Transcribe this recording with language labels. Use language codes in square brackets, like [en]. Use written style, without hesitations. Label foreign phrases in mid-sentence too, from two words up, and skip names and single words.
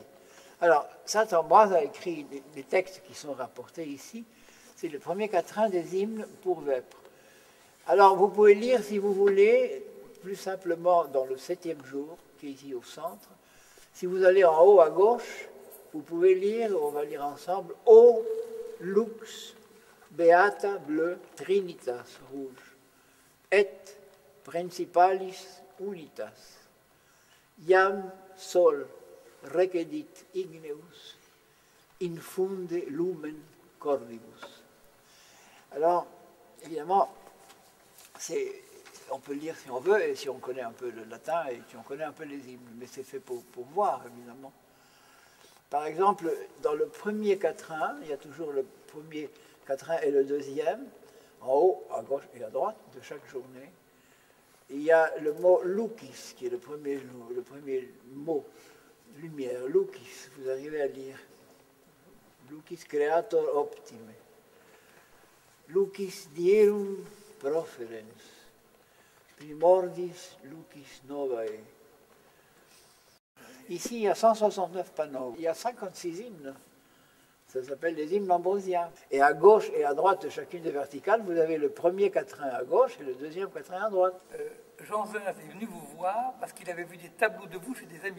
[fr] Alors, saint Ambroise a écrit les textes qui sont rapportés ici. C'est le premier quatrain des hymnes pour vêpres. Alors, vous pouvez lire, si vous voulez, plus simplement dans le 7e jour, qui est ici au centre. Si vous allez en haut à gauche, vous pouvez lire, on va lire ensemble, [la] O lux beata bleu trinitas rouge, et principalis unitas, iam sol requedit igneus, infunde lumen cordibus. [fr] Alors, évidemment, on peut le lire si on veut, et si on connaît un peu le latin, et si on connaît un peu les hymnes, mais c'est fait pour voir, évidemment. Par exemple, dans le premier quatrain, il y a toujours le premier quatrain et le deuxième, en haut, à gauche et à droite de chaque journée. Il y a le mot lucis, qui est le premier mot, lumière, lucis, vous arrivez à lire. [la] Lucis creator optime. Lucis dierum proferens. Primordis lucis novae. [fr] Ici, il y a 169 panneaux. Il y a 56 hymnes. Ça s'appelle les hymnes ambrosiens. Et à gauche et à droite de chacune des verticales, vous avez le premier quatrain à gauche et le deuxième quatrain à droite. Jean Zenas est venu vous voir parce qu'il avait vu des tableaux de vous chez des amis.